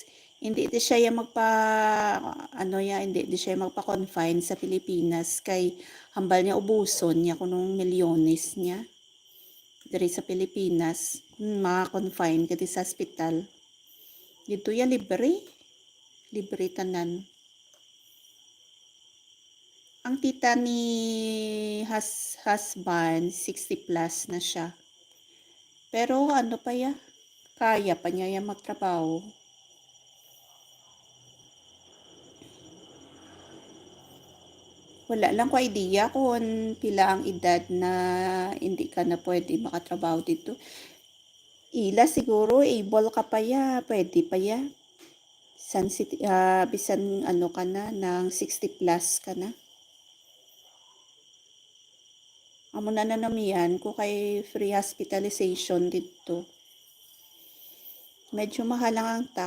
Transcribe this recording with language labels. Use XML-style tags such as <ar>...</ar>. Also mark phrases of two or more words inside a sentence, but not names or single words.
<hil>Hindi di siya hindi di siya magpa-confine sa Pilipinas kay hambal niya ubuson niya kunong milyones niya diri sa Pilipinas. Ma-confine kadi sa hospital. Dito ya libre tanan. Ang tita ni husband 60 plus na siya. Pero ano pa kaya pa niya magtrabaho. Wala lang ko idea kung pila ang edad na hindi ka na pwede makatrabaho dito. Ila siguro able ka pa pwede pa bisan ano ka na ng 60 plus ka na. Amo na nanamian ko kay</hil> <en>free hospitalization</en> <hil>dito. Medyo mahal lang ang tax.</hil>